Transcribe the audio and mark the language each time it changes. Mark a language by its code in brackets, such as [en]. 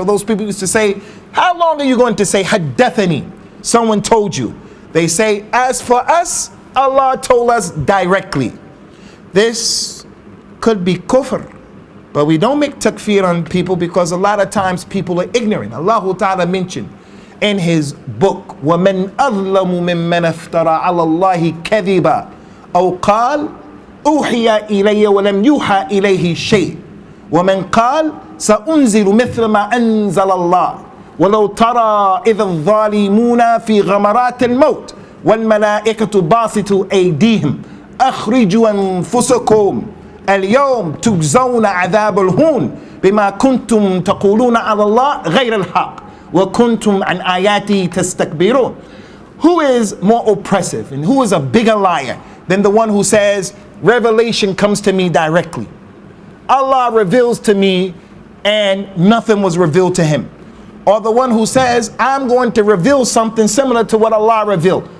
[en] So those people used to say, how long are you going to say Haddathani? Someone told you. They say, as for us, Allah told us directly. This could be kufr. But we don't make takfir on people because a lot of times people are ignorant. Allah Ta'ala mentioned in his book, [ar] وَمَنْ أَظْلَمُ مِمَّنْ افترى عَلَى اللَّهِ كَذِبًا أو قال أوحي إلي ولم يوحى إليه شيء ومن قال سأنزل مثل ما أنزل الله ولو ترى إذ الظالمون في غمرات الموت والملائكة باسطوا أيديهم أخرجوا أنفسكم اليوم تجزون عذاب الهون بما كنتم تقولون على الله غير الحق وكنتم عن آياتي تستكبرون. [en] Who is more oppressive and who is a bigger liar than the one who says revelation comes to me directly? Allah reveals to me and nothing was revealed to him. Or the one who says I'm going to reveal something similar to what Allah revealed.